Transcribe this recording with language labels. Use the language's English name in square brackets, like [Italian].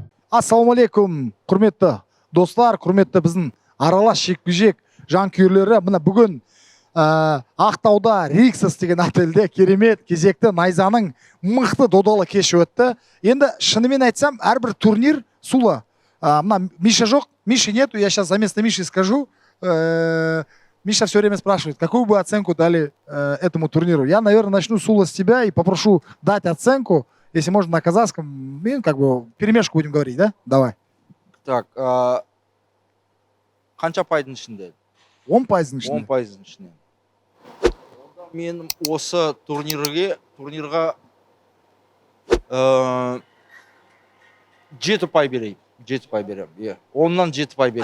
[Kazakh] Ассалаумалейкум, құрметті достар, құрметті біздің аралас жекпе-жек жанкүйерлері. Мына бүгін Ақтауда Риксос деген отельде керемет кезекті найзаның мықты додалы кеші өтті. Енді шынымен айтсам, әрбір турнир сулы. Мына Миша жоқ, [Russian] Миши нету, я сейчас за место Миши скажу. Миша все время спрашивает, какую бы оценку дали этому турниру. Я, наверное, начну Сула с тебя и попрошу дать оценку. Если можно на казахском, как бы перемешку будем говорить, да? Давай. [Kazakh] Так, қанша пайдың ішінде? 10 пайыздың ішінде. 10 пайыздың ішінде. Мен осы турнирға 7 пай берейін. 7 пай берем. 10-нан 7 пай берем.